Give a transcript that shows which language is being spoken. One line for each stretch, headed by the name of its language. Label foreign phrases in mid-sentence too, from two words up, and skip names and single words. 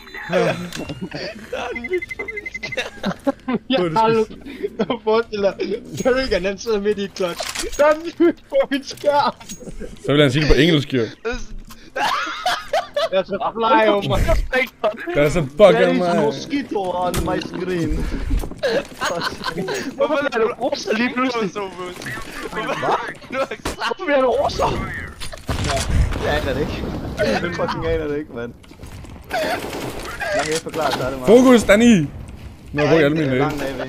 Danish: Der er en myg på min skærm. Jeg har aldrig... Jeg forestiller Kerrigan, han sidder midt i et klods. Der er en myg på min skærm. Så vil han sige det på engelsk, jo. Jeg er så fly over mig. Der er så fucking mig. mig.
English: Mosquito on my screen.
Danish: Hvorfor er du rosa lige pludselig, Sofus? Hvorfor bliver du rosa? Jeg aner det ikke. Jeg fucking aner det ikke, mand. Jeg kan ikke forklare, så er det meget. Fokus, Danny! Nu har jeg brugt alle mine næve.